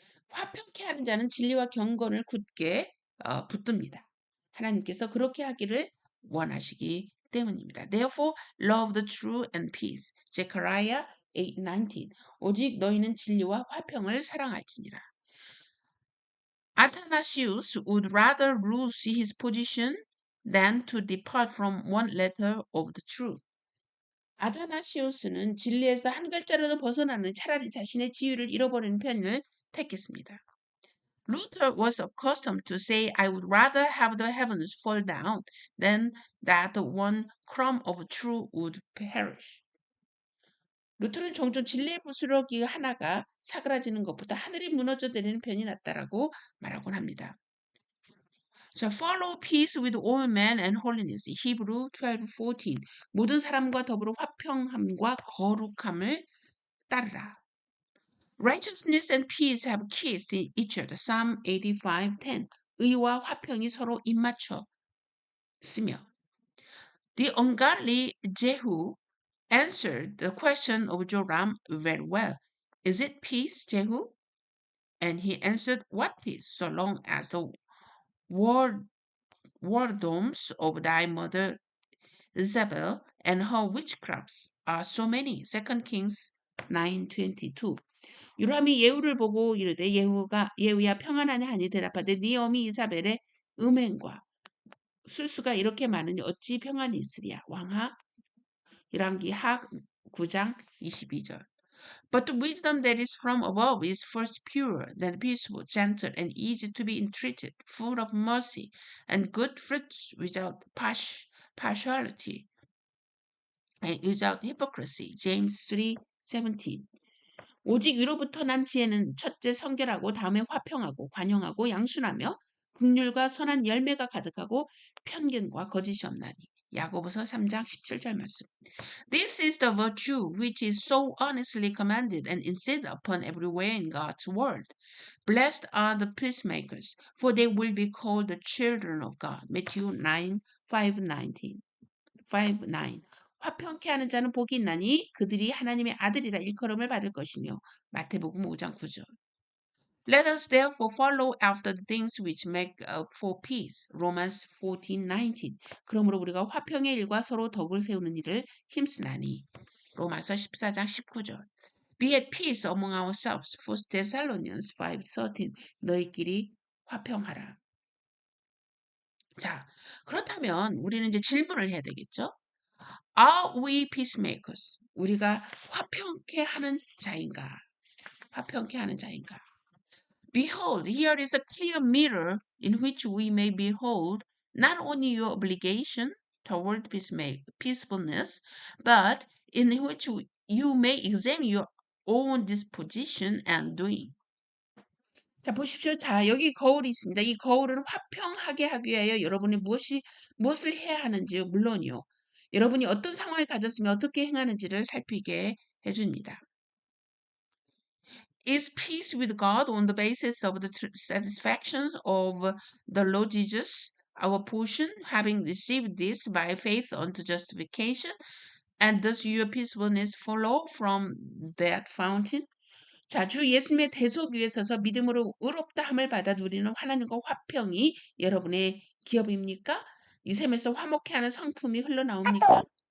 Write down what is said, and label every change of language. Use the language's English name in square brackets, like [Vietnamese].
[Korean] 화평케 하는 자는 진리와 경건을 굳게 붙듭니다. 하나님께서 그렇게 하기를 원하시기 때문입니다. [English] Therefore, love the true and peace. Zechariah 8:19. [Korean] 오직 너희는 진리와 화평을 사랑할지니라. [English] Athanasius would rather lose his position than to depart from one letter of the truth. [Korean] 아타나시우스는 진리에서 한 글자라도 벗어나는 차라리 자신의 지위를 잃어버리는 편을 택했습니다. [English] Luther was accustomed to say, I would rather have the heavens fall down than that one crumb of truth would perish. [Korean] 루터는 종종 진리의 부스러기 하나가 사그라지는 것보다 하늘이 무너져 내리는 편이 낫다라고 말하곤 합니다. [English] 자, follow peace with all men and holiness. Hebrew 12:14. [Korean] 모든 사람과 더불어 화평함과 거룩함을 따르라. [English] Righteousness and peace have kissed each other. Psalm 85:10. [Korean] 의와 화평이 서로 입맞춰 쓰며. [English] The ungodly Jehu answered the question of Joram very well. Is it peace, Jehu? And he answered, what peace, so long as the whoredoms of thy mother Isabel and her witchcrafts are so many. 2 Kings 9:22. [Korean] 요람이 예후를 보고 이르되 예후야 평안하냐 하니 대답하되 네 어미 이사벨의 음행과 술수가 이렇게 많으니 어찌 평안이 있으랴. 왕하 열왕기 하 9장 22절. [English] But the wisdom that is from above is first pure, then peaceable, gentle, and easy to be entreated, full of mercy and good fruits, without partiality and without hypocrisy. James 3:17. [Korean] 오직 위로부터 난 지혜는 첫째 성결하고 다음에 화평하고 관용하고 양순하며 긍휼과 선한 열매가 가득하고 편견과 거짓이 없나니. 야고보서 3장 17절 말씀. [English] This is the virtue which is so honestly commanded and insisted upon everywhere in God's word. Blessed are the peacemakers, for they will be called the children of God. Matthew 9:5-19. 5:9. [Korean] 화평케 하는 자는 복이 있나니 그들이 하나님의 아들이라 일컬음을 받을 것이며. 마태복음 5장 9절. [English] Let us therefore follow after the things which make for peace. Romans 14:19. [Korean] 그러므로 우리가 화평의 일과 서로 덕을 세우는 일을 힘쓰나니. 로마서 14장 19절. [English] Be at peace among ourselves. [Korean] 1 Thessalonians 5:13. 너희끼리 화평하라. 자, 그렇다면 우리는 이제 질문을 해야 되겠죠? [English] Are we peacemakers? [Korean] 우리가 화평케 하는 자인가? 화평케 하는 자인가? [English] Behold, here is a clear mirror in which we may behold not only your obligation toward peacefulness, but in which you may examine your own disposition and doing. [Korean] 자, 보십시오. 자, 여기 거울이 있습니다. 이 거울은 화평하게 하기 위하여 여러분이 무엇을 해야 하는지요? 물론이요. 여러분이 어떤 상황에 가졌으면 어떻게 행하는지를 살피게 해줍니다. [English] Is peace with God on the basis of the satisfactions of the Lord Jesus, our portion, having received this by faith unto justification, and does your peacefulness follow from that fountain? [Korean] 자, 주 예수님의 대속 위에 서서 믿음으로 의롭다 함을 받아 누리는 하나님과 화평이 여러분의 기업입니까? 이 셈에서 화목해 하는 성품이 흘러나옵니까?